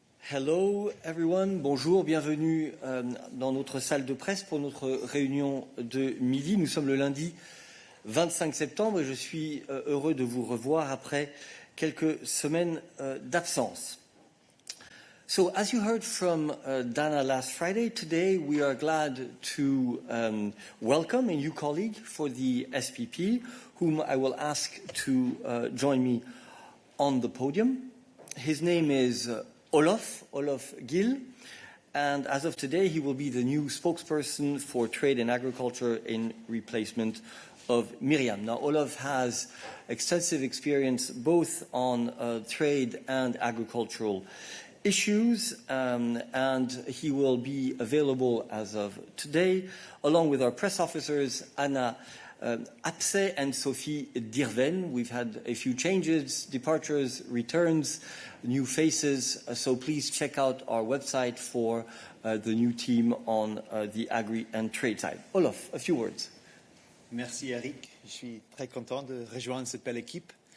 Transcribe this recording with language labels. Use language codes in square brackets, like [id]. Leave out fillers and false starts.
[en] Hello everyone, [fr] bonjour, bienvenue dans notre salle de presse pour notre réunion de midi. Nous sommes le lundi 25 septembre et je suis heureux de vous revoir après quelques semaines d'absence. [en] So, as you heard from Dana last Friday, today we are glad to welcome a new colleague for the SPP, whom I will ask to join me on the podium. His name is Olaf Gil, and as of today he will be the new spokesperson for trade and agriculture in replacement of Miriam. Now, Olaf has extensive experience both on trade and agricultural issues, and he will be available as of today, along with our press officers, Anna Apse and Sophie Dirven. We've had a few changes, departures, returns, new faces, so please check out our website for the new team on the agri and trade side. Olaf, a few words. [fr] Merci Eric, je suis très content de rejoindre cette belle équipe.